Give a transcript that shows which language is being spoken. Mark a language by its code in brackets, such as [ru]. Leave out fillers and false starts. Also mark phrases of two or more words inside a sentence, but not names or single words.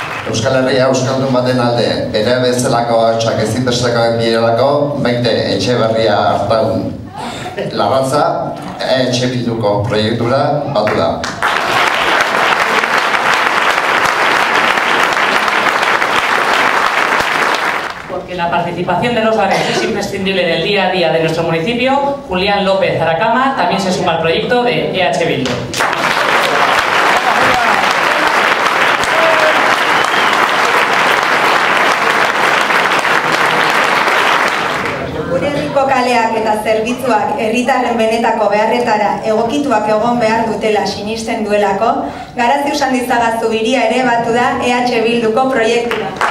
[eu] Euskal Herria euskaldun baten alde bere bezalako ahotsak ezinbestekoak direlako Maite Etxeberria Artaun Larratza EH Bilduko proiektura batu da. [es] Porque la participación de los barrios es imprescindible en el día a día de nuestro municipio, Julián López Aracama también se suma al proyecto de EH Bildu. [eu] Kaleak eta zerbitzuak herritarren benetako beharretara egokituak egon behar dutela sinisten duelako, Garazi Usandizaga Zubiria ere batu da EH Bilduko proiektura.